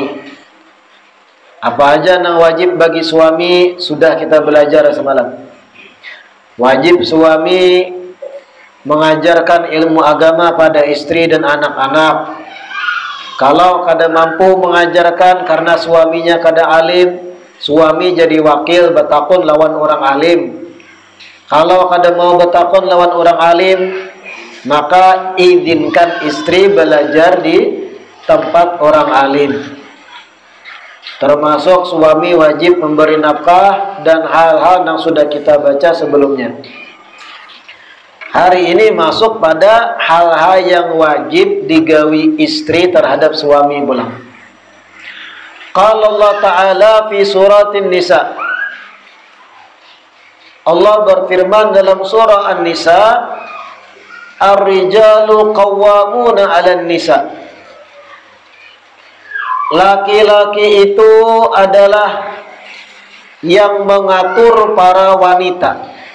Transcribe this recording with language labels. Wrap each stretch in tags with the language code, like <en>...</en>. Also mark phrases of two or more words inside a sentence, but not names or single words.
<id>Apa aja yang wajib bagi suami sudah kita belajar semalam. Wajib suami mengajarkan ilmu agama pada istri dan anak-anak. Kalau kada mampu mengajarkan karena suaminya kada alim, suami jadi wakil betakun lawan orang alim.</id> <bjn>Kalau kada mau betakun lawan orang alim,</bjn> <id>maka izinkan istri belajar di tempat orang alim. Termasuk suami wajib memberi nafkah dan hal-hal yang sudah kita baca sebelumnya. Hari ini masuk pada hal-hal yang wajib digawi istri terhadap suami pula.</id> <ar>قال الله تعالى في سورة النساء.</ar> <id>Allah berfirman dalam surah An-Nisa,</id> <ar>الرجال قوامون على النساء.</ar> <id>Laki-laki itu adalah yang mengatur para wanita.</id>